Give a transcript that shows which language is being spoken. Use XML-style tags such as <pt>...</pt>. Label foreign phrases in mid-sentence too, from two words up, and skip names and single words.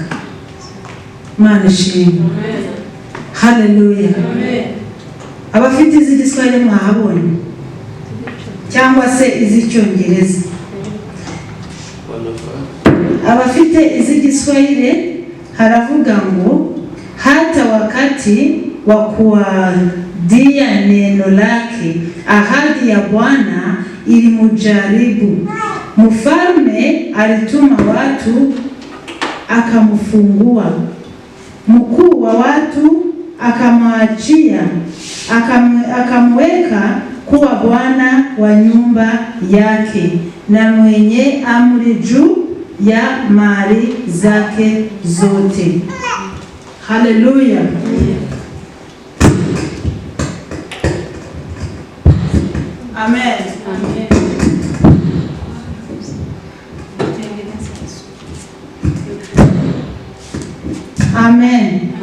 <rw>Imana ishimwe. Haleluya. Abafite iz'Igiswahili mwahabonye cyangwa se iz'Icyongereza? Abafite iz'Igiswahili haravuga ngo</rw> <sw>hata wakati wa kuadia neno lake, ahadi ya Bwana ilimujaribu. Mfalme alituma watu akamfungua, mkuu wa watu akamwachia, akamweka kuwa bwana wa nyumba yake na mwenye amri juu ya mali zake zote. Haleluya. Amen. Amen.</sw>